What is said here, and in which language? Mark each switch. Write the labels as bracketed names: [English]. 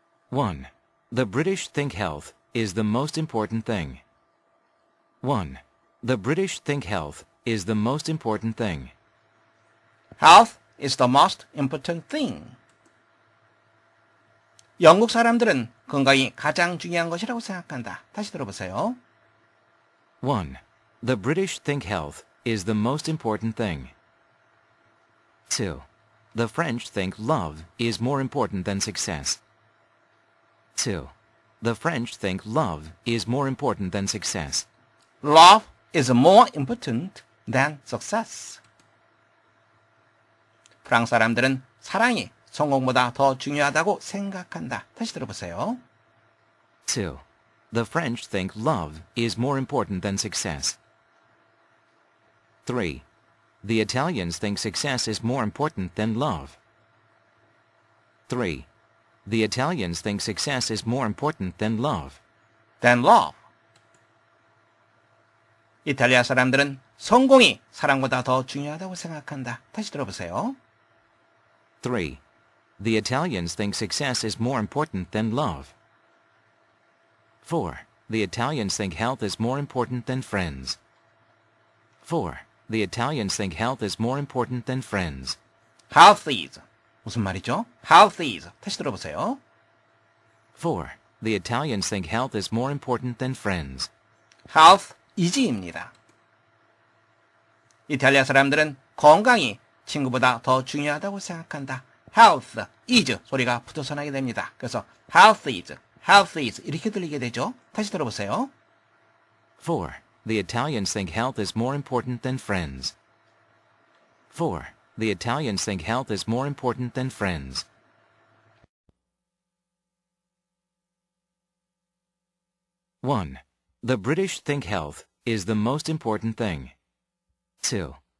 [English] One. The British think health is the most important thing. 1. The British think health is the most important thing. health is the most important thing. [Korean] 영국 사람들은 건강이 가장 중요한 것이라고 생각한다. 다시 들어보세요. 1. [English] The British think health is the most important thing. 2. The French think love is more important than success. 2. The French think love is more important than success. love is more important than success. [Korean] 프랑스 사람들은 사랑이 성공보다 더 중요하다고 생각한다. 다시 들어보세요. [English] 2. The French think love is more important than success. 3. The Italians think success is more important than love. 3. The Italians think success is more important than love. than love. [Korean] 이탈리아 사람들은 성공이 사랑보다 더 중요하다고 생각한다. 다시 들어보세요. [English] 3. The Italians think success is more important than love. 4. The Italians think health is more important than friends. 4. The Italians think health is more important than friends. health is. [Korean] 무슨 말이죠? [English] health is. [Korean] 다시 들어보세요. [English] 4. The Italians think health is more important than friends. health is [Korean] 입니다. 이탈리아 사람들은 건강이 친구보다 더 중요하다고 생각한다. [English] health is [Korean] 소리가 붙어서 나게 됩니다. 그래서 [English] health is [Korean] 이렇게 들리게 되죠. 다시 들어보세요. [English] 4. The Italians think health is more important than friends. 4. The Italians think health is more important than friends. 1. The British think health is the most important thing. 2.